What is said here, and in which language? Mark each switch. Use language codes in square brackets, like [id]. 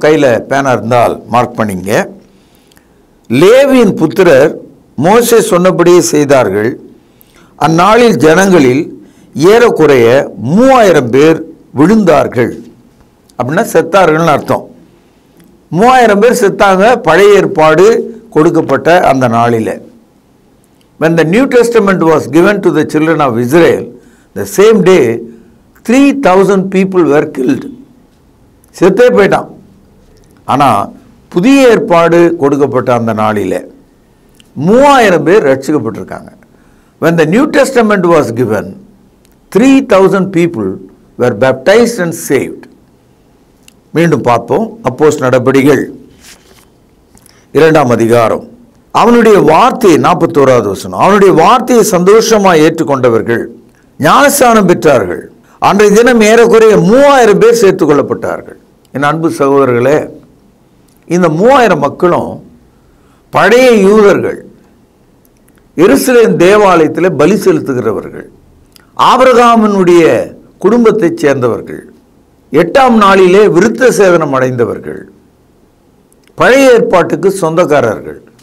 [ta] கையில் பேனா இருந்தால் மார்க் பண்ணிங்க. லேவியின் புத்திரர் மோசே சொன்னபடியே செய்தார்கள். அந்நாளில் ஜனங்களில் ஏறக்குறைய 3000 பேர் விழுந்தார்கள். அப்படின்னா செத்தார்கள்னு அர்த்தம். 3000 பேர் செத்தாங்க பழைய ஏற்பாடு கொடுக்கப்பட்ட அந்த நாளில். [en] When the New Testament was given to the children of Israel, the same day 3000 people were killed. [ta] செத்தே போயிட்டான். ஆனால் புதிய ஏற்பாடு கொடுக்கப்பட்ட அந்த நாளில் 3000 பேர் ரட்சிக்கப்பட்டிருக்காங்க. [en] When the New Testament was given, 3000 people were baptized and saved. [ta] மீண்டும் பார்ப்போம். அப்போஸ்தலர் நடபடிகள் 2ஆம் அதிகாரம். அவனுடைய வார்த்தையை 41வது வசனம். அவனுடைய வார்த்தையை சந்தோஷமாக ஏற்றுக்கொண்டவர்கள் ஞானஸ்நானம் பெற்றார்கள். அன்றைய தினம் ஏறக்குறைய 3000 பேர் சேர்த்துக் கொள்ளப்பட்டார்கள். என் அன்பு சகோதரர்களே, இந்த 3000 மக்களும் பழைய யூதர்கள், எருசலேம் தேவாலயத்தில் பலி செலுத்துகிறவர்கள், ஆபிரகாமினுடைய குடும்பத்தைச் சேர்ந்தவர்கள், 8ஆம் நாளிலே விருத்த சேதனம் அடைந்தவர்கள், பழைய ஏற்பாட்டுக்கு சொந்தக்காரர்கள்.